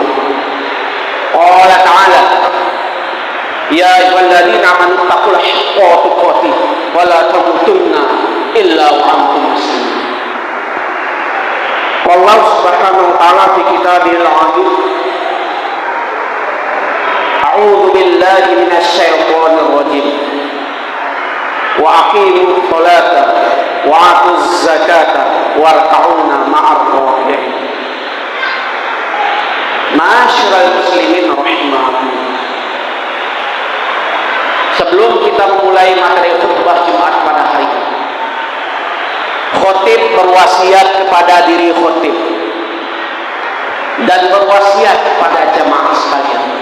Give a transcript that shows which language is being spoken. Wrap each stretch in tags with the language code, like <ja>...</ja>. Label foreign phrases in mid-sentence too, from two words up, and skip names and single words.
<ar>قال تعالى، يا أيها الذين آمنوا اتقوا الله حق تقاته ولا تموتن إلا وأنتم مسلمون. الله سبحانه وتعالى في كتابه العظيم، أعوذ بالله من الشيطان الرجيم. وأقيموا الصلاة وآتوا الزكاة واركعوا مع الراكعين. معاشر المسلمين رحمكم الله.</ar> <id>Sebelum kita memulai materi khutbah Jumat pada hari ini, khotib berwasiat kepada diri khotib dan berwasiat kepada jamaah sekalian.</id>